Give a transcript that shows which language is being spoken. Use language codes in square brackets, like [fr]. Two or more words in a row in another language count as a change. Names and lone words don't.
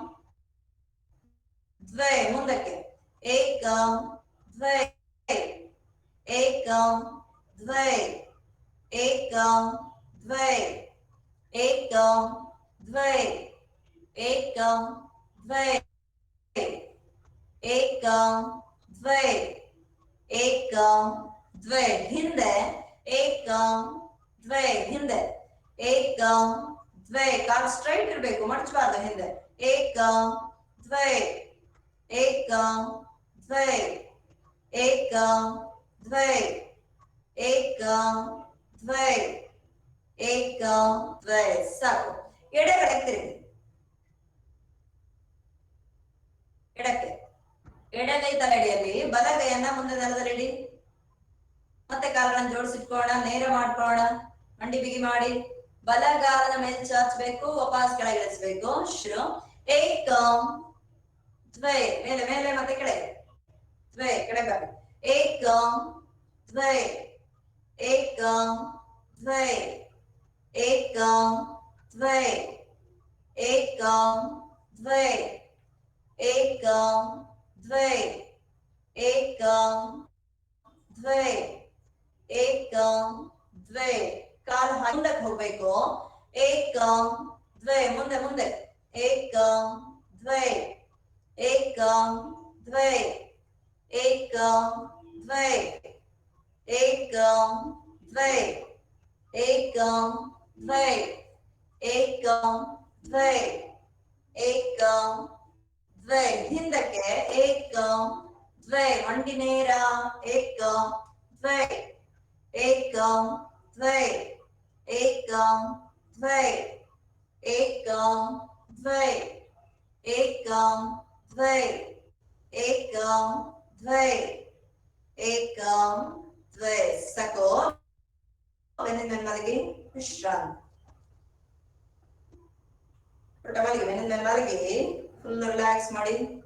[sa] द्वै ಮುಂದಕ್ಕೆ एकं द्वै एकं द्वै एकं द्वै एकं द्वै एकं द्वै एकं द्वै एकं द्वै ಹಿಂದೆ एकं द्वै ಹಿಂದೆ एकं द्वै [kn] ಕಾಲು ಸ್ಟ್ರೈಟ್ ಇರಬೇಕು ಮಡಚಬಾರದು ಹಿಂದೆ [sa] एकं द्वै एकं द्वै एकं द्वै एकं द्वै एकं द्वै [kn] ಸಾಕು ಎಡಗಡೆ ತಿರುಗಿ ಎಡಕ್ಕೆ ಎಡಗೈ ತಲೆಡಿಯಲ್ಲಿ ಬಲಗೈಯನ್ನ ಮುಂದೆ ನೆಲದಲ್ಲಿಡಿ ಮತ್ತೆ ಕಾಲುಗಳನ್ನು ಜೋಡಿಸಿಟ್ಕೊಳ್ಳೋಣ ನೇರ ಮಾಡ್ಕೊಳ್ಳೋಣ ಮಂಡಿ ಬಿಗಿ ಮಾಡಿ ಬಲಗಾಲನ ಮೇಲೆ ಚಾಚಬೇಕು ವಾಪಸ್ ಕೆಳಗಿಳಿಸಬೇಕು ಶುರು [sa] एकं द्वै [kn] ಮೇಲೆ ಮೇಲೆ ಮತ್ತೆ ಕೆಳಗೆ [sa] द्वै ಕೆಳಗೆ एकं द्वै एकं द्वै एकं द्वै एकं द्वै एकं द्वै एकं द्वै एकं द्वै [kn] ಕಾಲು ಮುಂದಕ್ಕೆ ಹೋಗಬೇಕು [sa] एकं द्वै [kn] ಮುಂದೆ ಮುಂದೆ [sa] एकं द्वै एकं द्वै एकं द्वै एकं द्वै एकं द्वै एकं द्वै एकं द्वै ಹಿಂದಕ್ಕೆ एकं द्वै ಮಂಡಿ ನೇರ एकं द्वै एकं द्वै एकं द्वै एकं द्वै एकं द्वै एकं द्वै एकं द्वै सको [kn] ನೆಮ್ಮದಿಗೆ ವಿಶ್ರಾಂತಿ ಪುಟಮಲಿಗೆ ನೆಮ್ಮದಿಗೆ ಫುಲ್ ರಿಲ್ಯಾಕ್ಸ್ ಮಾಡಿ